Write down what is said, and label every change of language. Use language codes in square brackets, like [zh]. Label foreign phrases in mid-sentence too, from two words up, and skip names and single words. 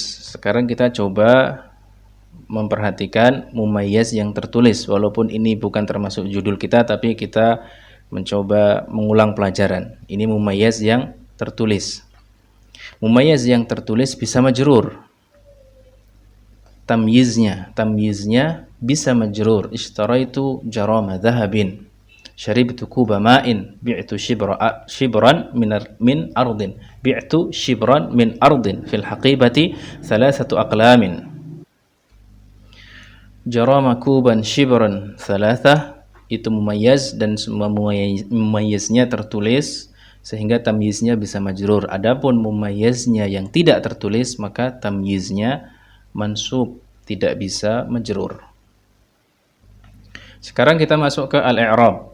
[id] Sekarang kita coba memperhatikan mumayyaz yang tertulis, walaupun ini bukan termasuk judul kita, tapi kita mencoba mengulang pelajaran. Ini mumayyaz yang tertulis. Mumayyaz yang tertulis bisa majrur. Tamyiznya bisa majrur. [ar] اشتريت جرام ذهب شربت كوب ماء بعت شبرا من أرض بعت شبرا من أرض في الحقيبة ثلاثة أقلام. جراما كوبا شبرا ثلاثة, [id] itu mumayyaz dan semua mumayyaznya tertulis sehingga tamyiznya bisa majrur. Adapun mumayyaznya yang tidak tertulis maka tamyiznya mansub, tidak bisa majrur. Sekarang kita masuk ke al-i'rab.